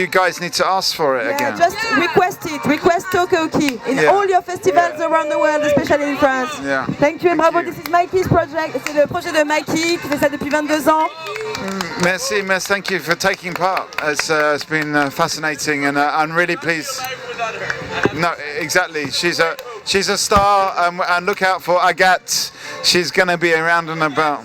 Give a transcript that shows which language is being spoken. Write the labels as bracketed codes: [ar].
[en] You guys need to ask for it again. Just request it. Request Talk-A-Walkie in all your festivals around the world, especially in France. Yeah. Thank you and bravo. This is Mikey's project. [fr] C'est le projet de Mikey qui fait ça depuis 22 ans. [en] Merci, thank you for taking part. It's been fascinating and I'm really pleased. No, exactly. She's a star and look out for Agathe. She's going to be around and about.